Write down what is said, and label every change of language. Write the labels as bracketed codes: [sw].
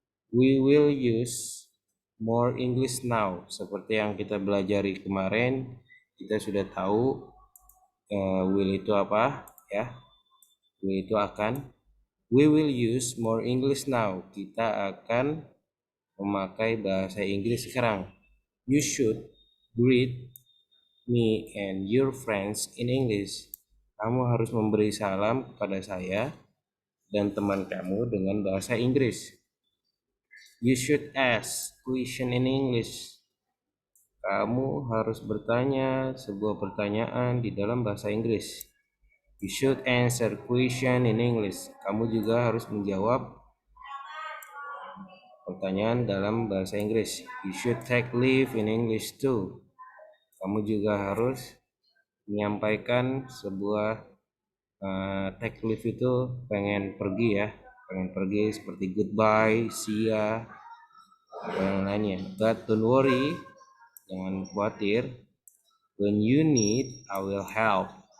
[en] We will use more English now. [id] Seperti yang kita belajari kemarin, kita sudah tahu will itu apa ya. Will itu akan. [en] We will use more English now. [id] Kita akan memakai bahasa Inggris sekarang. [en] You should greet me and your friends in English. [id] Kamu harus memberi salam kepada saya dan teman kamu dengan bahasa Inggris. [en] You should ask question in English. [id] Kamu harus bertanya sebuah pertanyaan di dalam bahasa Inggris. [en] You should answer question in English. [id] Kamu juga harus menjawab pertanyaan dalam bahasa Inggris. [en] You should take leave in English too. [id] Kamu juga harus menyampaikan sebuah [en] take leave [id] itu pengen pergi ya. Pengen pergi seperti goodbye, see ya, atau yang lainnya. [en] But don't worry, [id] jangan khawatir. [en] When you need, I will help.